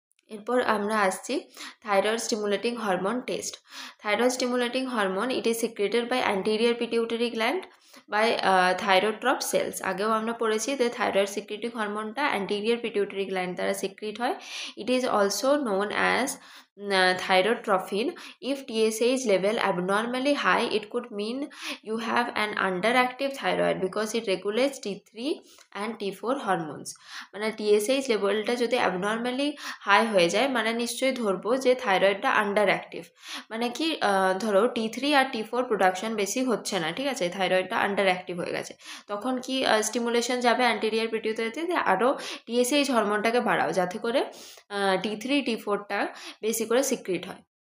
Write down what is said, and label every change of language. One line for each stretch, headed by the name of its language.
Bangla: এরপর আমরা আসছি thyroid stimulating hormone test.
English: Thyroid stimulating hormone it is secreted by anterior pituitary gland by thyrotrope cells.
Bangla: আগেও আমরা পড়েছি যে thyroid secreting হরমোনটা anterior pituitary gland দ্বারা সিক্রিট হয়।
English: It is also known as thyrotrophin. If TSH level abnormally high, it could mean you have an underactive thyroid because it regulates T3 and T4 hormones.
Bangla: মানে TSH লেভেলটা যদি abnormally high হয়ে যায় মানে নিশ্চয়ই ধরবো যে থাইরয়েডটা আন্ডার অ্যাক্টিভ। মানে কি ধরো T3 আর T4 প্রোডাকশন বেশি হচ্ছে না, ঠিক আছে, থাইরয়েডটা আন্ডার অ্যাক্টিভ হয়ে গেছে, তখন কি স্টিমুলেশন যাবে অ্যান্টেরিয়র পিটিউটারিতে যে আরও TSH হরমোনটাকে বাড়াও যাতে করে T3 T4টা বেশি করে সিক্রিট হয়।